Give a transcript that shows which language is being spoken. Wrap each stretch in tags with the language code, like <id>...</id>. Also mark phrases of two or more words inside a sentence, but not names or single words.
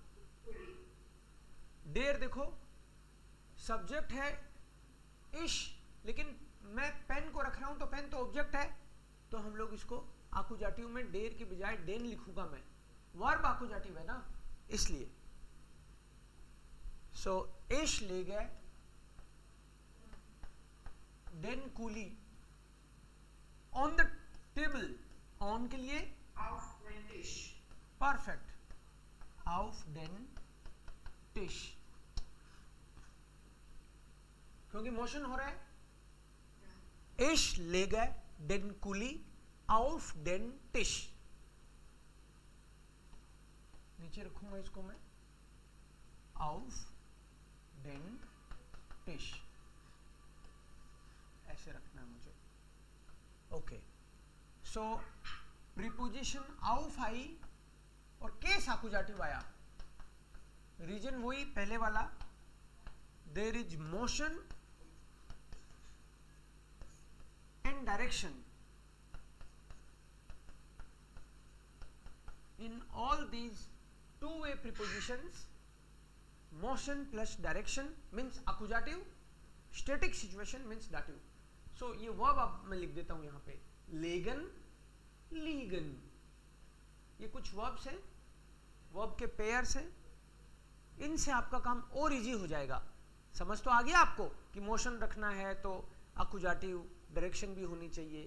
<hi>डेर देखो सब्जेक्ट है इश, लेकिन मैं पेन को रख रहा हूं तो पेन तो ऑब्जेक्ट है, तो हम लोग इसको आकुजाटिव में डेर की बजाय डेन लिखूंगा मैं। वर्ब आकुजाटिव है ना, इसलिए। सो</hi> <de>Ich lege den Kuli,</de> <en>on the table,</en> <hi>ऑन के लिए</hi> <de>auf den Tisch.</de> <hi>परफेक्ट,</hi> <de>auf den Tisch,</de> <hi>क्योंकि मोशन हो रहा है।</hi> <de>Ich lege den Kuli auf den Tisch।</de> <hi>नीचे रखूंगा इसको मैं,</hi> <de>auf den Tisch,</de> <hi>ऐसे रखना है मुझे। ओके, सो प्रीपोजिशन auf आई और केस आकुजाटिव आया। रीजन वही पहले वाला,</hi> <en>There is motion and direction. In all these two-way prepositions, motion plus direction means accusative, static situation means dative.</en> <hi>So ये verb अब मैं लिख देता हूं यहाँ पे,</hi> <de>legen, liegen.</de> <hi>ये कुछ verbs हैं, verb के pairs हैं, इनसे आपका काम और इजी हो जाएगा। समझ तो आ गया आपको कि मोशन रखना है तो accusative, डायरेक्शन भी होनी चाहिए।</hi>